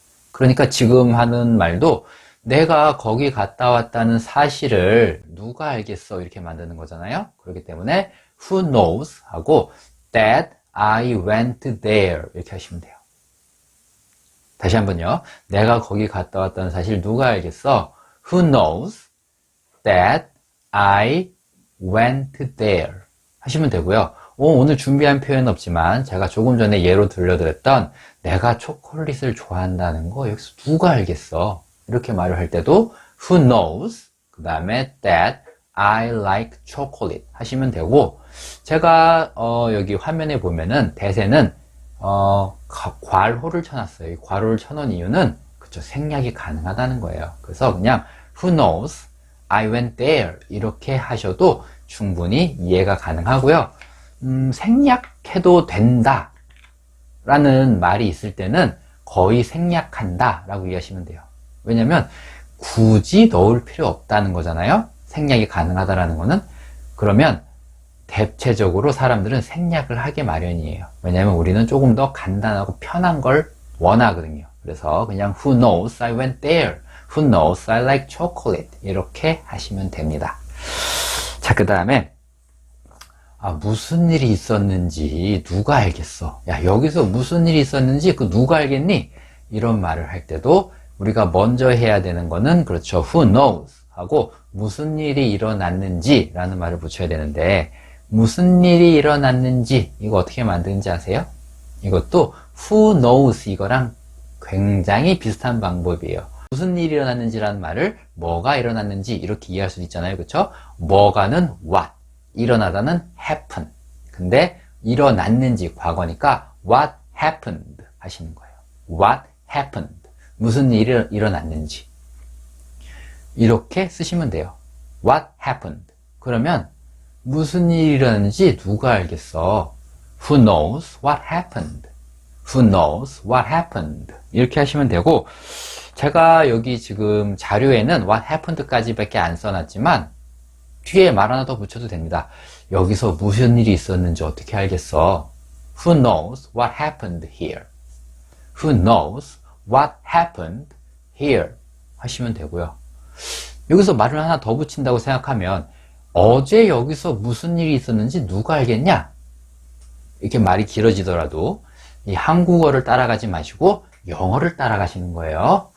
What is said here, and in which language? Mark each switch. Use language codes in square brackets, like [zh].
[ko] 그러니까 지금 하는 말도 내가 거기 갔다 왔다는 사실을 누가 알겠어 이렇게 만드는 거잖아요. 그렇기 때문에 [en] who knows [ko] 하고 [en] that I went there [ko] 이렇게 하시면 돼요. 다시 한번요. 내가 거기 갔다 왔다는 사실 누가 알겠어? [en] Who knows that I went there [ko] 하시면 되고요. 오늘 준비한 표현은 없지만 제가 조금 전에 예로 들려드렸던 내가 초콜릿을 좋아한다는 거 여기서 누가 알겠어? 이렇게 말을 할 때도 [en] who knows [ko] 그 다음에 [en] that I like chocolate [ko] 하시면 되고 제가 여기 화면에 보면은 대세는 괄호를 쳐놨어요. 이 괄호를 쳐놓은 이유는 그쵸 생략이 가능하다는 거예요. 그래서 그냥 [en] who knows I went there [ko] 이렇게 하셔도 충분히 이해가 가능하고요. 생략해도 된다 라는 말이 있을 때는 거의 생략한다 라고 이해하시면 돼요. 왜냐면 굳이 넣을 필요 없다는 거잖아요. 생략이 가능하다라는 거는. 그러면 대체적으로 사람들은 생략을 하게 마련이에요. 왜냐면 우리는 조금 더 간단하고 편한 걸 원하거든요. 그래서 그냥 [en] who knows I went there, who knows I like chocolate [ko] 이렇게 하시면 됩니다. 자, 그 다음에 무슨 일이 있었는지 누가 알겠어? 야, 여기서 무슨 일이 있었는지 그 누가 알겠니? 이런 말을 할 때도 우리가 먼저 해야 되는 거는 그렇죠. [en] who knows [ko] 하고 무슨 일이 일어났는지 라는 말을 붙여야 되는데 무슨 일이 일어났는지 이거 어떻게 만드는지 아세요? 이것도 [en] who knows [ko] 이거랑 굉장히 비슷한 방법이에요. 무슨 일이 일어났는지라는 말을 뭐가 일어났는지 이렇게 이해할 수 있잖아요. 그렇죠? 뭐가는 what, 일어나다는 happen. 근데 일어났는지 과거니까 [en] what happened [ko] 하시는 거예요. [en] what happened. [ko] 무슨 일이 일어났는지. 이렇게 쓰시면 돼요. what happened. 그러면 무슨 일이 일어났는지 누가 알겠어? [en] Who knows what happened? Who knows what happened? [ko] 이렇게 하시면 되고, 제가 여기 지금 자료에는 [en] what happened [ko] 까지 밖에 안 써놨지만 뒤에 말 하나 더 붙여도 됩니다. 여기서 무슨 일이 있었는지 어떻게 알겠어? [en] Who knows what happened here? Who knows what happened here? [ko] 하시면 되고요. 여기서 말을 하나 더 붙인다고 생각하면 어제 여기서 무슨 일이 있었는지 누가 알겠냐? 이렇게 말이 길어지더라도 이 한국어를 따라가지 마시고 영어를 따라가시는 거예요.